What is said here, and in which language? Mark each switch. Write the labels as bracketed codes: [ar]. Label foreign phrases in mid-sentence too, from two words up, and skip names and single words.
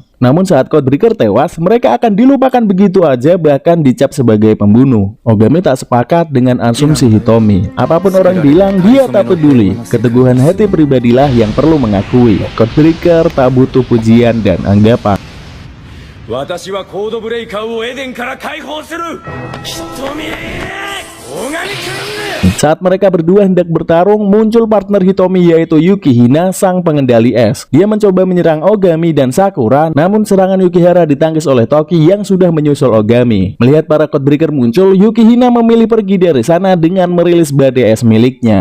[id] Namun saat Codebreaker tewas, mereka akan dilupakan begitu aja, bahkan dicap sebagai pembunuh. Ogami tak sepakat dengan asumsi Hitomi. Apapun orang bilang, dia tak peduli. Keteguhan hati pribadilah yang perlu mengakui. Codebreaker tak butuh pujian dan anggapan. [ja] 私はコードブレイカーをエデンから解放する。Hitomi! [id] Saat mereka berdua hendak bertarung, muncul partner Hitomi yaitu Yukihina, sang pengendali es. Dia mencoba menyerang Ogami dan Sakura, namun serangan Yukihara ditangkis oleh Toki yang sudah menyusul Ogami. Melihat para Codebreaker muncul, Yukihina memilih pergi dari sana dengan merilis badai es miliknya.